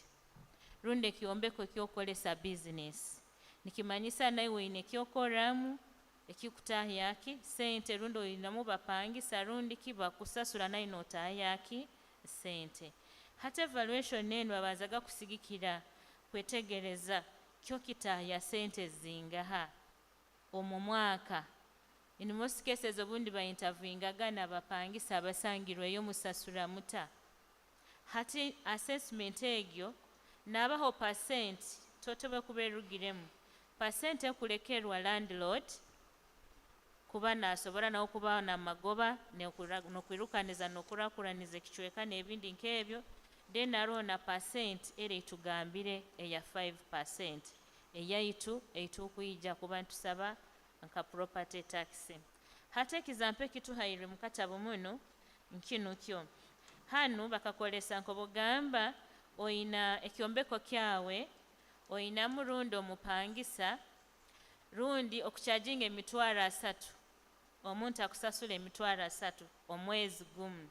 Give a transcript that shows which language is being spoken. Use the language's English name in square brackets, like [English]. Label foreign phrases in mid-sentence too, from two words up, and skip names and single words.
[Tooro] Runde kyombeko kyokolesa business nikimanyisa nawe wine kyokoramu ekikutahyaki sente rundo inamu bapangisa rundi kiba kusasula nayo notayaki sente. Hata evaluation nenu babazaga kusigikira kwetegereza kyo kitahya sente zingaha omu mwaka. [English] In most cases [Tooro] obundi ba interviewingaga n'abapangisa abasangirweyo musasula muta. Hati assessment egyo nabaho percent totobe kuberugiremu percent ekulekerwa landlord kuba nasobola nawo kuba na magoba nokwirukaniza nokurakuraniza ekichweka n'ebindi nkebyo. Then arona percent ere tugambire eya 5% eyaitu eitukuija kuba ntusaba nka [English] property tax. [Tooro] Hata ekizampe kituhaire mu katabu muno nkino kyo hanu bakakolesa nkobogamba oina ekyombeko kyawe oina murundo mupangisa rundi okucharginga emitwaro 3 omuntu akusasula emitwaro 3 omwezi gumu.